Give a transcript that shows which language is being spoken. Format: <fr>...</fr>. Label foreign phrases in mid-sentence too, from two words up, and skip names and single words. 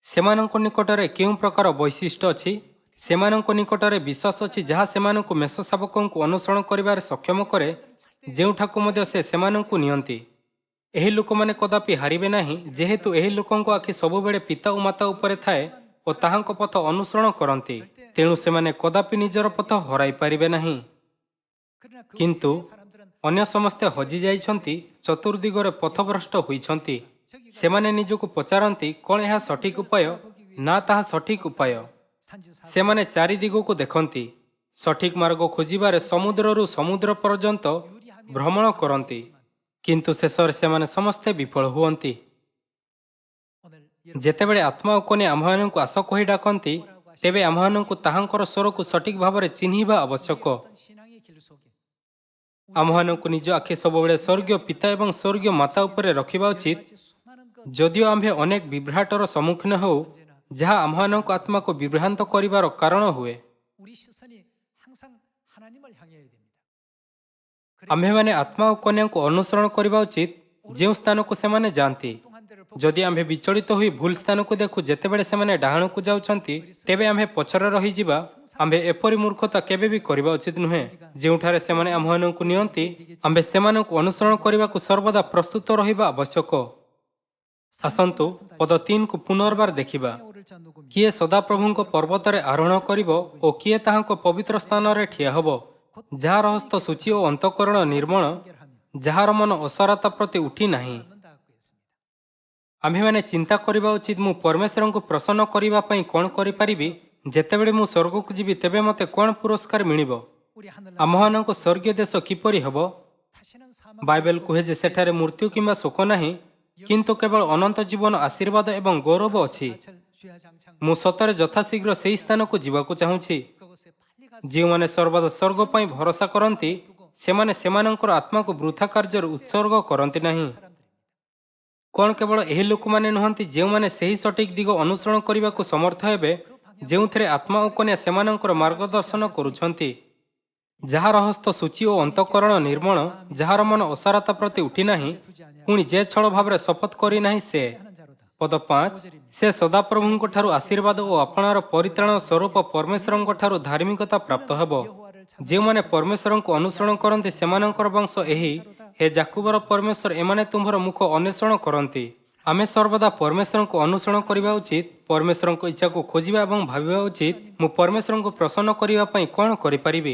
<or>ସେମାନଙ୍କ ନିକଟରେ କେଉଁ ପ୍ରକାର ବୈଶିଷ୍ଟ୍ୟ ଅଛି? ସେମାନଙ୍କ ନିକଟରେ ବିଶ୍ୱାସ ଅଛି ଯାହା ସେମାନଙ୍କୁ ମେଷ ଶାବକଙ୍କୁ ଅନୁସରଣ କରିବାରେ ସକ୍ଷମ କରେ, ଯେଉଁଠାକୁ ମଧ୍ୟ ସେ ସେମାନଙ୍କୁ ନିଅନ୍ତି। ଏହି ଲୋକମାନେ କଦାପି ହାରିବେ ନାହିଁ, ଯେହେତୁ ଏହି ଲୋକଙ୍କ ଆଖି ସବୁବେଳେ ପିତା ଓ ମାତା ଉପରେ ଥାଏ ଓ ତାହାଙ୍କ ପଥ ଅନୁସରଣ କରନ୍ତି। ତେଣୁ ସେମାନେ କଦାପି ନିଜର ପଥ ହରାଇ ପାରିବେ ନାହିଁ।</or> <ko>그러나 그</ko> <or>କିନ୍ତୁ</or> <ko>외의 사람들은</ko> <or>ଅନ୍ୟ ସମସ୍ତେ ହଜିଯାଇଛନ୍ତି, ଚତୁର୍ଦିଗରେ ପଥଭ୍ରଷ୍ଟ ହୋଇଛନ୍ତି। ସେମାନେ ନିଜକୁ ପଚାରନ୍ତି, କ'ଣ ଏହା ସଠିକ୍ ଉପାୟ? ନା, ତାହା ସଠିକ୍ ଉପାୟ।</or> <ko>산지사</ko> <or>ସେମାନେ ଚାରିଦିଗକୁ ଦେଖନ୍ତି। ସଠିକ୍ ମାର୍ଗ ଖୋଜିବାରେ ସମୁଦ୍ରରୁ ସମୁଦ୍ର ପର୍ଯ୍ୟନ୍ତ ଭ୍ରମଣ କରନ୍ତି, କିନ୍ତୁ ଶେଷରେ ସେମାନେ ସମସ୍ତେ ବିଫଳ ହୁଅନ୍ତି।</or> <ko>오늘</ko> <or>ଯେତେବେଳେ ଆତ୍ମା ଓ କନ୍ୟା ଆମ୍ଭମାନଙ୍କୁ ଆସ କହି ଡାକନ୍ତି, ତେବେ ଆମ୍ଭମାନଙ୍କୁ ତାହାଙ୍କର ସ୍ୱରକୁ ସଠିକ୍ ଭାବରେ ଚିହ୍ନିବା ଆବଶ୍ୟକ।</or> <ko>어떤 신앙의 길 속에</ko> <or>ଆମ୍ଭମାନଙ୍କୁ ନିଜ ଆଖି ସବୁବେଳେ ସ୍ୱର୍ଗୀୟ ପିତା ଏବଂ ସ୍ୱର୍ଗୀୟ ମାତା ଉପରେ ରଖିବା ଉଚିତ।</or> <ko>같이 수많은 것</ko> <or>ଯଦିଓ ଆମ୍ଭେ ଅନେକ ବିଭ୍ରାଟର ସମ୍ମୁଖୀନ ହେଉ, ଯାହା ଆମ୍ଭମାନଙ୍କ ଆତ୍ମାକୁ ବିଭ୍ରାନ୍ତ କରିବାର କାରଣ ହୁଏ,</or> <ko>우리 시선이 항상 하나님을 향해야 됩니다.</ko> <or>ଆମ୍ଭେମାନେ ଆତ୍ମା ଓ କନ୍ୟାଙ୍କୁ ଅନୁସରଣ କରିବା ଉଚିତ, ଯେଉଁ ସ୍ଥାନକୁ ସେମାନେ ଯାଆନ୍ତି।</or> <ko>뚱한 데를 보고</ko> <or>ଯଦି ଆମ୍ଭେ ବିଚଳିତ ହୋଇ ଭୁଲ ସ୍ଥାନକୁ ଦେଖୁ ଯେତେବେଳେ ସେମାନେ ଡାହାଣକୁ ଯାଉଛନ୍ତି, ତେବେ ଆମ୍ଭେ ପଛରେ ରହିଯିବା। ଆମ୍ଭେ ଏପରି ମୂର୍ଖତା କେବେ ବି କରିବା ଉଚିତ ନୁହେଁ। ଯେଉଁଠାରେ ସେମାନେ ଆମ୍ଭମାନଙ୍କୁ ନିଅନ୍ତି, ଆମ୍ଭେ ସେମାନଙ୍କୁ ଅନୁସରଣ କରିବାକୁ ସର୍ବଦା ପ୍ରସ୍ତୁତ ରହିବା ଆବଶ୍ୟକ। ଆସନ୍ତୁ ପଦ 3କୁ ପୁନର୍ବାର ଦେଖିବା।</or> <ko>오를 자 누구미</ko> <or>କିଏ ସଦାପ୍ରଭୁଙ୍କ ପର୍ବତରେ ଆରୋହଣ କରିବ ଓ କିଏ ତାହାଙ୍କ ପବିତ୍ର ସ୍ଥାନରେ ଠିଆ ହେବ? ଯାହାର ହସ୍ତ ସୂଚି ଓ ଅନ୍ତଃକରଣ ନିର୍ମଳ, ଯାହାର ମନ ଅସରତା ପ୍ରତି ଉଠି ନାହିଁ।</or> <ko>않는다고 했습니다.</ko> <or>ଆମ୍ଭେମାନେ ଚିନ୍ତା କରିବା ଉଚିତ, ମୁଁ ପରମେଶ୍ୱରଙ୍କୁ ପ୍ରସନ୍ନ କରିବା ପାଇଁ କ'ଣ କରିପାରିବି? ଯେତେବେଳେ ମୁଁ ସ୍ୱର୍ଗକୁ ଯିବି, ତେବେ ମୋତେ କ'ଣ ପୁରସ୍କାର ମିଳିବ?</or> <ko>우리 하늘</ko> <or>ଆମ୍ଭମାନଙ୍କ ସ୍ୱର୍ଗୀୟ ଦେଶ କିପରି ହେବ?</or> <ko>다시는 사망</ko> <or>ବାଇବେଲ କୁହେ ଯେ ସେଠାରେ ମୃତ୍ୟୁ କିମ୍ବା ଶୋକ ନାହିଁ, କିନ୍ତୁ କେବଳ ଅନନ୍ତ ଜୀବନ, ଆଶୀର୍ବାଦ ଏବଂ ଗୌରବ ଅଛି।</or> <ko>절 주야장창</ko> <or>ମୁଁ ସତରେ ଯଥାଶୀଘ୍ର ସେହି ସ୍ଥାନକୁ ଯିବାକୁ ଚାହୁଁଛି।</or> <ko>그곳에 빨리 가서</ko> <or>ଯେଉଁମାନେ ସର୍ବଦା ସ୍ୱର୍ଗ ପାଇଁ ଭରସା କରନ୍ତି, ସେମାନେ ସେମାନଙ୍କର ଆତ୍ମାକୁ ବୃଥା କାର୍ଯ୍ୟରେ ଉତ୍ସର୍ଗ କରନ୍ତି ନାହିଁ। କ'ଣ କେବଳ ଏହି ଲୋକମାନେ ନୁହନ୍ତି ଯେଉଁମାନେ ସେହି ସଠିକ୍ ଦିଗ ଅନୁସରଣ କରିବାକୁ ସମର୍ଥ ହେବେ, ଯେଉଁଥିରେ ଆତ୍ମା ଓ କନ୍ୟା ସେମାନଙ୍କର ମାର୍ଗଦର୍ଶନ କରୁଛନ୍ତି? ଯାହାର ହସ୍ତ ସୂଚି ଓ ଅନ୍ତଃକରଣ ନିର୍ମଳ, ଯାହାର ମନ ଅସାରତା ପ୍ରତି ଉଠି ନାହିଁ, ପୁଣି ଯେ ଛଳ ଭାବରେ ଶପଥ କରିନାହିଁ ସେ।</or> <ko>하는 자로다.</ko> <or>ପଦ 5, ସେ ସଦାପ୍ରଭୁଙ୍କ ଠାରୁ ଆଶୀର୍ବାଦ ଓ ଆପଣାର ପରିତ୍ରାଣ ସ୍ୱରୂପ ପରମେଶ୍ୱରଙ୍କ ଠାରୁ ଧାର୍ମିକତା ପ୍ରାପ୍ତ ହେବ। ଯେଉଁମାନେ ପରମେଶ୍ୱରଙ୍କୁ ଅନୁସରଣ କରନ୍ତି, ସେମାନଙ୍କର ବଂଶ ଏହି। ହେ ଯାକୁବର ପରମେଶ୍ୱର, ଏମାନେ ତୁମ୍ଭର ମୁଖ ଅନ୍ୱେଷଣ କରନ୍ତି। ଆମେ ସର୍ବଦା ପରମେଶ୍ୱରଙ୍କୁ ଅନୁସରଣ କରିବା ଉଚିତ, ପରମେଶ୍ୱରଙ୍କ ଇଚ୍ଛାକୁ ଖୋଜିବା ଏବଂ ଭାବିବା ଉଚିତ, ମୁଁ ପରମେଶ୍ୱରଙ୍କୁ ପ୍ରସନ୍ନ କରିବା ପାଇଁ କ'ଣ କରିପାରିବି?</or>